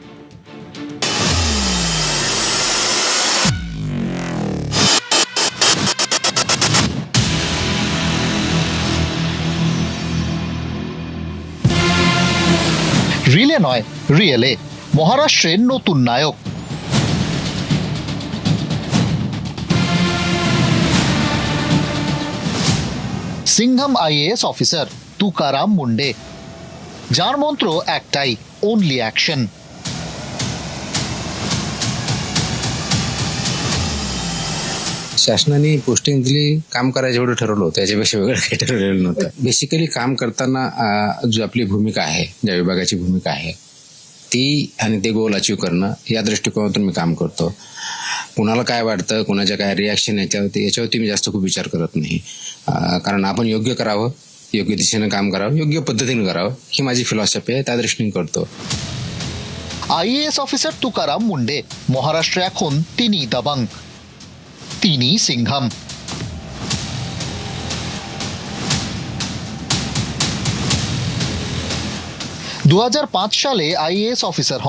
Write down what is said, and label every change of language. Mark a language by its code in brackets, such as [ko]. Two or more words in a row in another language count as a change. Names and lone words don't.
[bn] রিলে নয়, রিয়েলে মহারাষ্ট্রের নতুন নায়ক। সিংঘম [en] IAS officer [bn] তুকারাম মুন্ডে, যার মন্ত্র একটাই, [en] only action. [mr] शासनाने पोस्टिंग दिली, काम करायचं एवढं ठरवलं होतं, याच्यापेक्षा वेगळं काही ठरवलेलं नव्हतं। बेसिकली काम करताना जो आपली भूमिका आहे, ज्या विभागाची भूमिका आहे ती आणि ते [en] goal achieve [mr] करणं, या दृष्टिकोनातून मी काम करतो। कुणाला काय वाटतं, कुणाच्या काय रिॲक्शन याच्यावरती मी जास्त खूप विचार करत नाही, कारण आपण योग्य करावं, योग्य दिशेनं काम करावं, योग्य पद्धतीनं करावं, ही माझी फिलॉसॉफी आहे, त्या दृष्टीने करतो। [en] IAS officer [bn] তুকারাম মুন্ডে, মহারাষ্ট্রে এখন তিনি দাবাং, তিনি সিংঘম। 2005 সালে [en] IAS officer [bn] হন।